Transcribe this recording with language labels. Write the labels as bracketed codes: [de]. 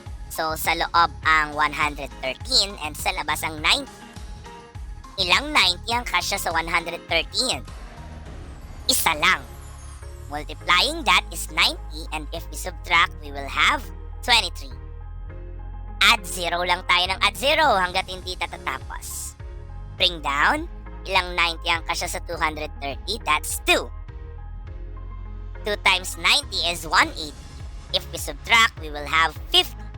[tl] So, sa loob ang 113 and sa labas ang 90. Ilang 90 ang kasya sa 113? Isa lang. [en] Multiplying that is 90 and if we subtract, we will have 23. [tl] Add 0 lang tayo ng add 0 hanggat hindi tatatapos. [en] Bring down, [tl] ilang 90 ang kasya sa 230? [en] That's 2. 2 times 90 is 180. If we subtract, we will have 50.